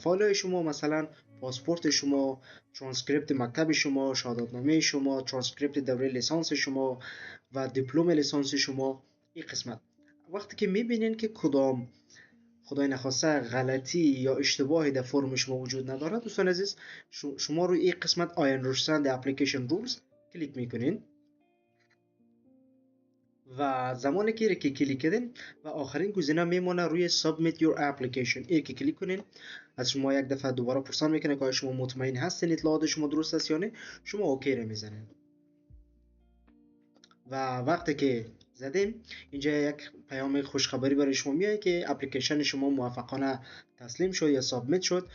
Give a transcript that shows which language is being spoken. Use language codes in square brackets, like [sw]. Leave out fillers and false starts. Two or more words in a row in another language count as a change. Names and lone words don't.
[fa] فایل های شما مثلا پاسپورت شما، ترانسکریپت مکتب شما، شهادتنامه شما، ترانسکریپت دوره لیسانس شما و دیپلم لیسانس شما. این قسمت وقتی که میبینین که کدام خدای نخواسته غلطی یا اشتباهی در فرم شما وجود نداره دوستان عزیز، شما روی این قسمت [en] I understand the application rules [fa] کلیک میکنین و زمانی که کلیک کردین و آخرین گزینه میمونه روی [en] submit your application. [fa] این که کلیک کنین از شما یک دفعه دوباره پرسان میکنه که آیا شما مطمئن هستین اطلاعات شما درست است یا نه. شما اوکی رو میزنین و وقتی که زدیم اینجا یک پیام خوشخبری برای شما میاد که اپلیکیشن شما موفقانه تسلیم شد یا سابمیت شد.